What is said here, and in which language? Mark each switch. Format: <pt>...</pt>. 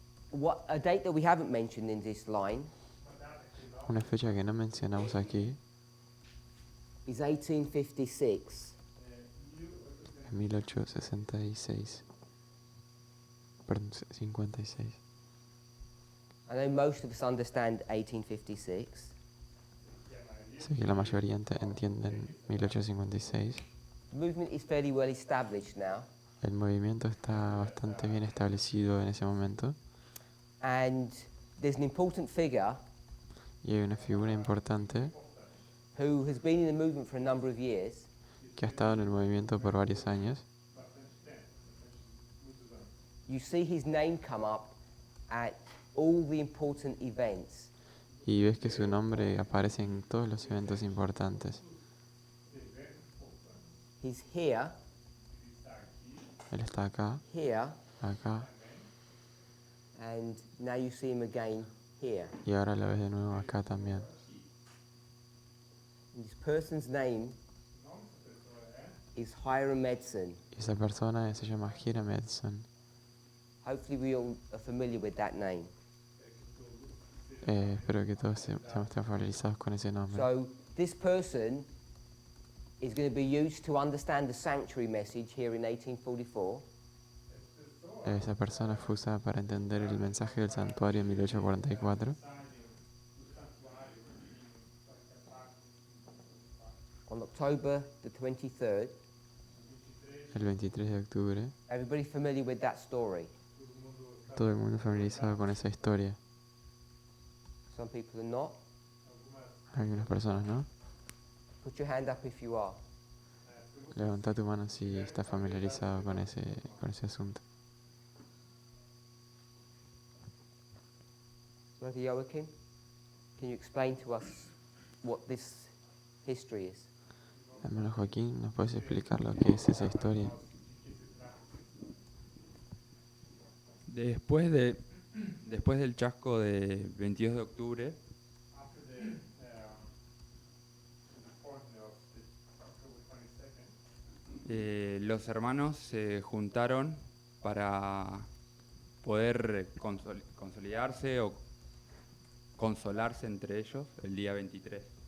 <en>What a date that we haven't mentioned in this line</en> <es>Una fecha que no mencionamos aquí,</es> <en>is 1856.</en> <es>en 1866, perdón, 56.</es> <en>I know most of us understand 1856.</en> <es>Sé que la mayoría entienden 1856.</es> <en>The movement is fairly well established now,</en> <es>El movimiento está bastante bien establecido en ese momento</es> <en>and there's an important figure</en> <es>y hay una figura importante</es> <en>who has been in the movement for a number of years,</en> <es>que ha estado en el movimiento por varios años.</es> <en>you see his name come up at all the important events.</en> <es>Y ves que su nombre aparece en todos los eventos importantes.</es> <en>He's here,</en> <es>Él está acá,</es> <en>here,</en> <es>acá,</es> <en>and now you see him again here.</en> <es>y ahora lo ves de nuevo acá también.</es> <en>And this person's name is Hiram Medson.</en> <es>Y esa persona se llama Hiram Edson.</es> <en>Hopefully we all are familiar with that name.</en> <es>Espero que todos estemos familiarizados con ese nombre.</es> <en>So this person is going to be used to understand the sanctuary message here in 1844.</en> <es>Esa persona fue usada para entender el mensaje del santuario en 1844.</es> <en>On October the 23rd.</en> <es>El 23 de octubre.</es> <en>Everybody familiar with that story?</en> <es>Todo el mundo familiarizado con esa historia.</es> <en>Some people are not.</en> <es>Algunas personas no.</es> <en>Put your hand up if you are.</en> <es>Levanta tu mano si estás familiarizado con ese asunto.</es> <en>Brother Joachim, can you explain to us what this history is?</en> <es>Hermano Joaquín, ¿nos puedes explicar lo que es esa historia? Después del chasco de 22 de octubre, los hermanos se juntaron para poder consolidarse o consolarse entre ellos el día 23.</es>